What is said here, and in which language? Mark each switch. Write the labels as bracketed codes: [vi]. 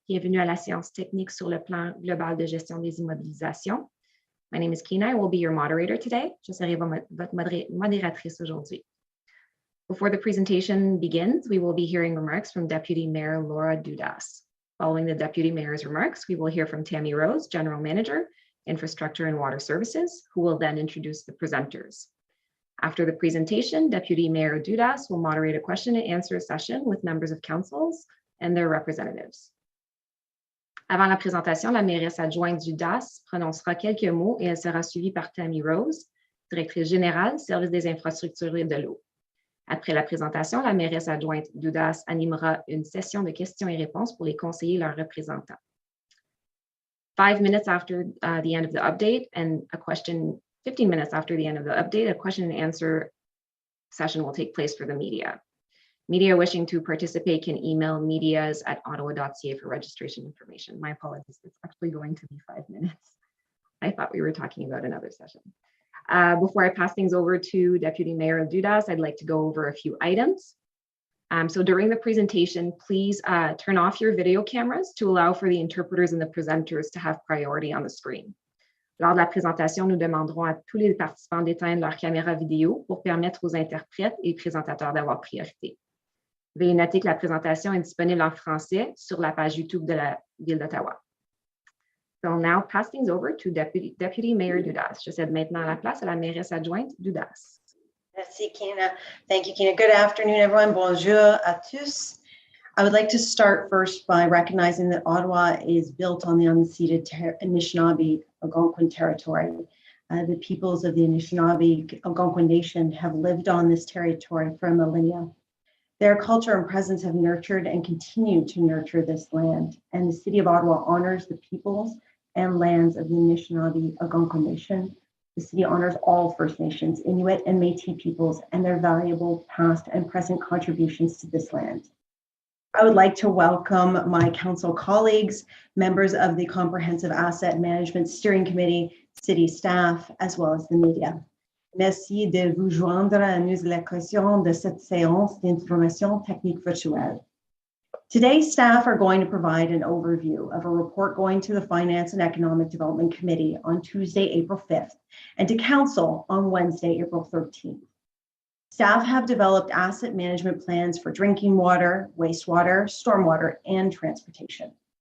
[fr] Bienvenue à la séance technique sur le plan global de gestion des immobilisations. [en] My name is Kina. I will be your moderator today. [fr] Je serai votre modératrice aujourd'hui. [en] Before the presentation begins, we will be hearing remarks from Deputy Mayor Laura Dudas. Following the Deputy Mayor's remarks, we will hear from Tammy Rose, General Manager, Infrastructure and Water Services, who will then introduce the presenters. After the presentation, Deputy Mayor Dudas will moderate a question and answer session with members of councils and their representatives. [fr] Avant la présentation, la mairesse adjointe Dudas prononcera quelques mots et elle sera suivie par Tammy Rose, directrice générale, service des infrastructures et de l'eau. Après la présentation, la mairesse adjointe Dudas animera une session de questions et réponses pour les conseillers et leurs représentants. [en] 5 minutes after the end of the update and 15 minutes after the end of the update, a question and answer session will take place for the media. Media wishing to participate can email medias@ottawa.ca for registration information. My apologies, it's actually going to be 5 minutes. I thought we were talking about another session. Before I pass things over to Deputy Mayor Dudas, I'd like to go over a few items. So during the presentation, please turn off your video cameras to allow for the interpreters and the presenters to have priority on the screen. [fr] Lors de la présentation, nous demanderons à tous les participants d'éteindre leur caméra vidéo pour permettre aux interprètes et présentateurs d'avoir priorité. Veuillez noter que la présentation est disponible en français sur la page YouTube de la Ville d'Ottawa. [en] So I'll now pass things over to Deputy Mayor Dudas. [fr] Je cède maintenant la place à la mairesse adjointe Dudas. [en] Merci, Kina. Thank you, Kina. Good afternoon, everyone. Bonjour à tous. I would like to start first by recognizing that Ottawa is built on the unceded Anishinaabe Algonquin territory. The peoples of the Anishinaabe Algonquin Nation have lived on this territory for millennia. Their culture and presence have nurtured and continue to nurture this land, and the City of Ottawa honors the peoples and lands of the Anishinaabe Algonquin Nation. The city honors all First Nations, Inuit and Métis peoples, and their valuable past and present contributions to this land. I would like to welcome my council colleagues, members of the Comprehensive Asset Management Steering Committee, city staff, as well as the media. [fr] Merci de vous joindre à nous à l'occasion de cette séance d'information technique virtuelle. [en] Today, staff are going to provide an overview of a report going to the Finance and Economic Development Committee on Tuesday, April 5th, and to Council on Wednesday, April 13th. Staff have developed asset management plans for drinking water, wastewater, stormwater, and transportation.